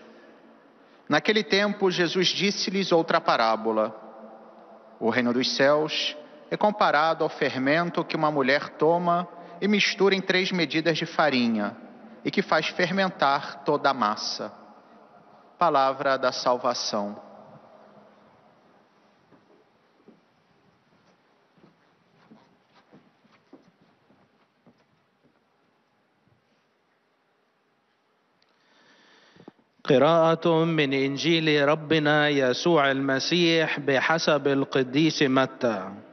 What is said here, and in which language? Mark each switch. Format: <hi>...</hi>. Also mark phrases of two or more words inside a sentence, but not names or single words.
<pt>Naquele tempo, Jesus disse-lhes outra parábola. O reino dos céus é comparado ao fermento que uma mulher toma e mistura em 3 medidas de farinha, e que faz fermentar toda a massa. Palavra da salvação.</pt> <ar>قراءة من إنجيل ربنا يسوع المسيح بحسب القديس متى.</ar>